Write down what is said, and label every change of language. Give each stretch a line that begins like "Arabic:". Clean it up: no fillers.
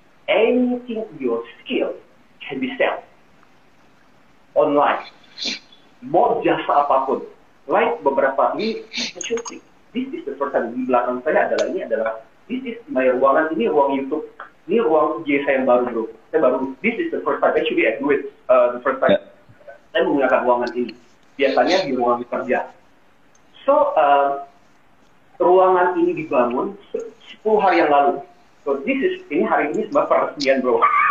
English: Anything your skill can be sold online.
Indonesian: Mau jasa apapun. Like beberapa ini,
English: this is the first time
Indonesian: di belakang saya adalah
English: this is my
Indonesian: ruangan, ini ruang YouTube, ini ruang IG saya yang baru bro. Saya baru,
English: this is the first time actually I do it the first time.
Indonesian: Saya menggunakan ruangan ini. Biasanya di ruangan kerja. So, ruangan ini dibangun 10 hari yang lalu. So ini hari ini sebuah peresmian, bro.